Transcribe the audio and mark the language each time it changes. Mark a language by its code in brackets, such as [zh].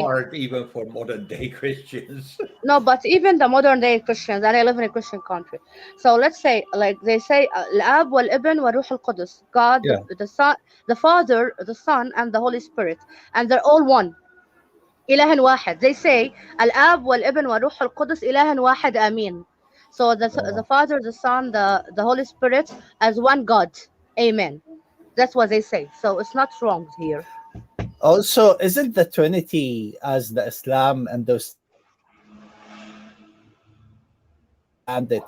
[en] hard even for modern day Christians. No, but even the modern day Christians, and I live in a Christian country. So let's say, like they say, [ar] الآب والابن والروح القدس, [en] God, Yeah. the Son, the Father, the Son, and the Holy Spirit, and they're all one. [ar] إله واحد. [en] They say [ar] الآب والابن والروح القدس إله واحد آمين. [en] So the Father, the Son, the Holy Spirit as one God. Amen. That's what they say. So it's not wrong here. Also, isn't the Trinity as the Islam understand it?